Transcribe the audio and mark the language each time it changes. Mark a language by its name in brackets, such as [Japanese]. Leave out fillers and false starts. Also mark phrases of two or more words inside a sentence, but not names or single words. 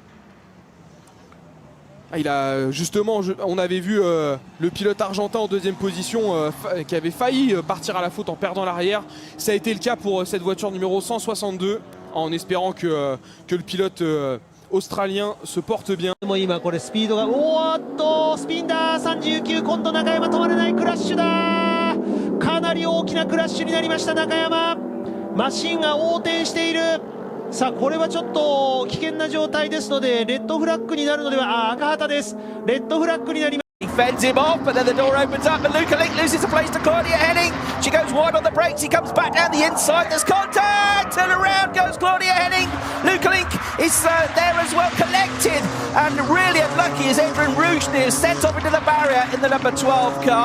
[French] Il a justement, on avait vu le pilote argentin en 2e position qui avait failli partir à la faute en perdant l'arrière. Ça a été le cas pour cette voiture numéro 162, en espérant que le pilote australien se porte bien. [Japanese] 今これスピードがおーっとスピンだ39今度中山止まれないクラッシュだかなり大きなクラッシュになりました中山マシンが横転しているさあこれはちょっと危険な状態ですのでレッドフラッグになるのでは赤旗ですレッドフラッグになります [English] He fends him off, but then the door opens up and Luca Link loses a place to Claudia Henning. She goes wide on the brakes, he comes back down the inside, there's contact, and around goes Claudia Henning. Luca Link is there as well, collected, and really unlucky as Adrian Rouge is sent off into the barrier in the number 12 car.